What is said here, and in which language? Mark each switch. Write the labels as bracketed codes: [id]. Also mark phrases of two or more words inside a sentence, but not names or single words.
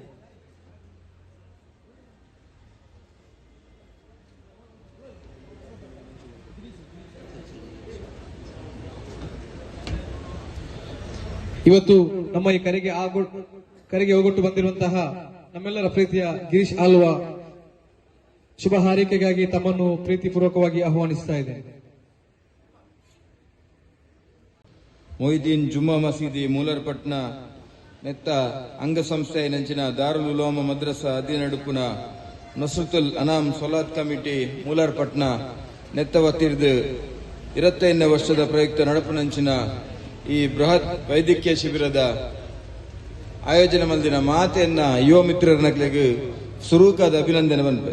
[kn] ಇವತ್ತು ನಮ್ಮ ಈ ಕರೆಗೆ ಹೋಗೊಟ್ಟು ಬಂದಿರುವಂತಹ ನಮ್ಮೆಲ್ಲರ ಪ್ರೀತಿಯ ಗಿರೀಶ್ ಆಲ್ವಾ ಶುಭ ಹಾರೈಕೆಗಾಗಿ ತಮ್ಮನ್ನು ಪ್ರೀತಿಪೂರ್ವಕವಾಗಿ ಆಹ್ವಾನಿಸ್ತಾ ಇದೆ. [tcy] ಮೊಯ್ದೀನ್ ಜುಮ್ಮಾ ಮಸೀದಿ ಮೂಲರ್ಪಟ್ನ ನೆತ್ತ ಅಂಗಸಂಸ್ಥೆ ನಂಚಿನ ದಾರುಲ್ ಉಲೂಮ ಮದ್ರಸಾ ಅಧೀನಡುಪುನ ನಸ್ರತುಲ್ ಅನಾಮ್ ಸಲಾತ್ ಕಮಿಟಿ ಮೂಲರ್ಪಟ್ನ ನೆತ್ತವತ್ತಿರ್ದು 25ನೇ ವರ್ಷದ ಪ್ರಯುಕ್ತ ನಡಪುನಂಚಿನ ಈ ಬೃಹತ್ ವೈದ್ಯಕೀಯ ಶಿಬಿರದ ಆಯೋಜನೆ ಮಲ್ದಿನ ಮಾತೆಯನ್ನ ಯುವ ಮಿತ್ರರನಕ್ಲೆಗ್ ಸುರೂಕಾದ ಅಭಿನಂದನೆ ಬಂದ್ವೆ.